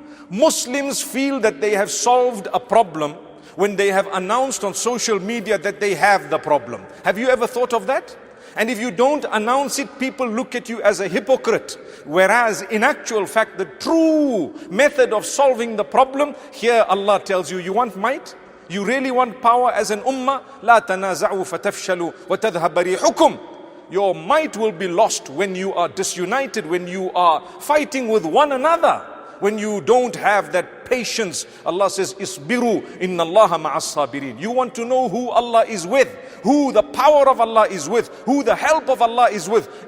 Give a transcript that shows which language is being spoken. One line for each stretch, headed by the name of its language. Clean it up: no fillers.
English: Muslims feel that they have solved a problem when they have announced on social media that they have the problem. Have you ever thought of that? And if you don't announce it, people look at you as a hypocrite. Whereas in actual fact, the true method of solving the problem, here Allah tells you, you want might? You really want power as an ummah?
Arabic: لا تنازعوا فتفشلوا وتذهب ريحكم.
English: Your might will be lost when you are disunited, when you are fighting with one another, when you don't have that patience. Allah says,
Arabic: Isbiru inna Allaha ma'as sabirin.
English: You want to know who Allah is with, who the power of Allah is with, who the help of Allah is with.